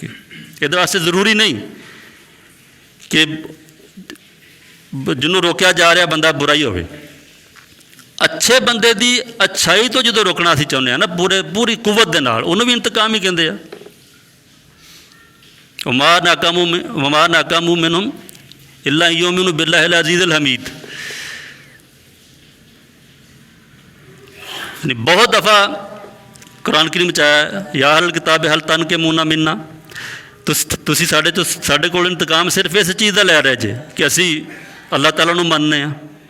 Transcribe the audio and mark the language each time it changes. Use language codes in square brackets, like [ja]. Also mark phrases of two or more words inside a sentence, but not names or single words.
[pa] ਕਿ ਇਹਦੇ ਵਾਸਤੇ ਜ਼ਰੂਰੀ ਨਹੀਂ ਕਿ ਜਿਹਨੂੰ ਰੋਕਿਆ ਜਾ ਰਿਹਾ ਬੰਦਾ ਬੁਰਾ ਹੀ ਹੋਵੇ। ਅੱਛੇ ਬੰਦੇ ਦੀ ਅੱਛਾਈ ਤੋਂ ਜਦੋਂ ਰੋਕਣਾ ਅਸੀਂ ਚਾਹੁੰਦੇ ਹਾਂ ਨਾ ਪੂਰੀ ਕੁਵਤ ਦੇ ਨਾਲ, ਉਹਨੂੰ ਵੀ ਇੰਤਕਾਮ ਹੀ ਕਹਿੰਦੇ ਆ। [ar] وما نقموا منهم إلا يؤمنوا بالله العزيز الحميد. [pa] ਬਹੁਤ ਦਫ਼ਾ ਕੁਰਾਨ ਕਰੀਮ ਚ ਆਇਆ [ar] يا أهل الكتاب هل تنقمون منا, [pa] ਤੁਸੀਂ ਸਾਡੇ ਕੋਲ ਇੰਤਕਾਮ ਸਿਰਫ਼ ਇਸ ਚੀਜ਼ ਕਾ ਲੈ ਰਹੇ ਜੇ ਕਿ ਅਸੀਂ ਅੱਲ੍ਹਾ ਤਾਲਾ ਨੂੰ ਮੰਨਣੇ ਆ।